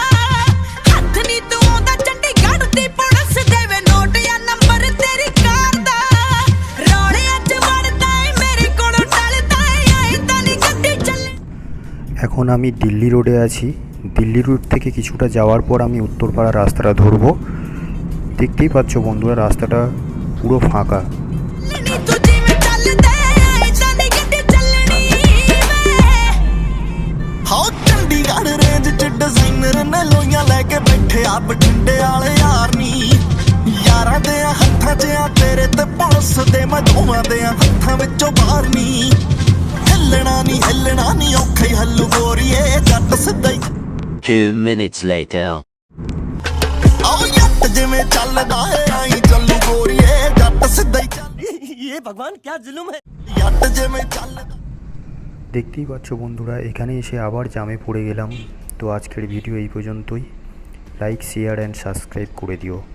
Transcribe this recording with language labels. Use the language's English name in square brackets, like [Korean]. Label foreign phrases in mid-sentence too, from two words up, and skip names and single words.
[Punjabi] ਹੱਥ ਨੀ ਤੂੰ ਆਉਂਦਾ ਚੰਡੀਗੜ੍ਹ ਦੀ ਪੁਲਿਸ ਦੇ ਵੇ ਨੋਟ ਜਾਂ ਨੰਬਰ ਤੇਰੀ ਕਾਰ ਦਾ। ਰੌਲਿਆਂ 'ਚ ਵੜਦਾ ਏ ਮੇਰੇ ਕੋਲੋਂ ਟਲਦਾ ਏ ਆਇਂਦਾ ਨੀ ਗੱਡੀ ਚੱਲੇ। [Bangla] এখন আমি দিল্লি রোডে আছি। দিল্লি রোড থেকে কিছুটা যাওয়ার পর আমি উত্তরপাড়া রাস্তাটা ধরবো। দেখতেই পাচ্ছ বন্ধুরা, রাস্তাটা পুরো ফাঁকা। [Punjabi] ਨੀ ਤੂੰ ਜਿਵੇਂ ਚੱਲਦਾ ਏ ਆਇਂਦਾ ਨੀ ਗੱਡੀ ਚੱਲਣੀ ਵੇ। ਹਾਂ ਚੰਡੀਗੜ੍ਹ ਰੇਂਜ 'ਚ ਡਿਜ਼ਾਈਨਰ ਨੇ ਲੋਈਆਂ ਲੈ ਕੇ ਬੈਠੇ ਆ ਬਠਿੰਡੇ ਵਾਲੇ ਯਾਰ ਨੀ। ਯਾਰਾਂ ਦੇ ਹੱਥਾਂ 'ਚ ਆ ਤੇਰੇ ਤੇ ਪੁਲਿਸ ਦੇ ਮੈਂ ਦੋਵਾਂ ਦੇ ਹੱਥਾਂ ਵਿੱਚੋਂ ਬਾਹਰ ਨੀ। ਹਿੱਲਣਾ ਨੀ ਔਖਾ ਹੀ ਹੱਲੂ ਗੋਰੀਏ ਜੱਟ ਸਿੱਧਾ ਹੀ। [English] 2 minutes later. [Punjabi] ਆਓ ਜੱਟ ਜਿਵੇਂ ਚੱਲਦਾ ਏ ਆਈ ਚੱਲੂ ਗੋਰੀਏ ਜੱਟ ਸਿੱਧਾ ਹੀ ਚੱਲ। [Hindi] ये भगवान क्या जुल्म है। [Punjabi] ਜੱਟ ਜਿਵੇਂ ਚੱਲਦਾ। [Bangla] দেখতেই পাচ্ছ বন্ধুরা, এখানে এসে আবার জামে পড়ে গেলাম। তো আজকের ভিডিও এই পর্যন্তই। [English] like, share and subscribe [Bangla] করে দিও।